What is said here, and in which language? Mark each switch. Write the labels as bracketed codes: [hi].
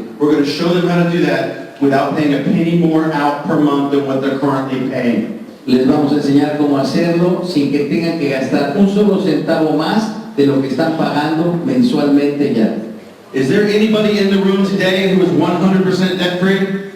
[en] We're going to show them how to do that without paying a penny more out per month than what they're currently paying. [es] les vamos a enseñar cómo hacerlo sin que tengan que gastar un solo centavo más de lo que están pagando mensualmente ya. [en] Is there anybody in the room today who is 100% debt free?